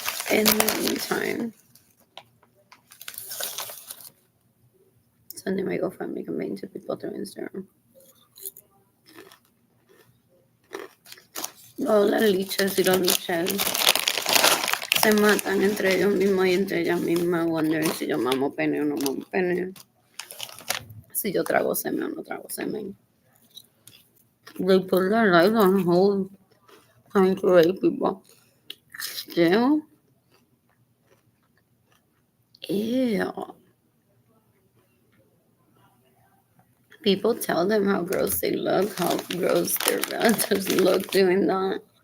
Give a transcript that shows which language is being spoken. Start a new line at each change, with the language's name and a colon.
English: In the meantime, sending my GoFundMe campaign to people through Instagram.
Spanish: Todas las lichas y los liches se matan entre ellos mismos y entre ellas mismas,
English: wondering
Spanish: si yo mamo pene o no mamo pene, si yo trago semen o no trago semen.
English: They put their lives on hold trying to rape people. Still? Ew. People tell them how gross they look, how gross their relatives look doing that.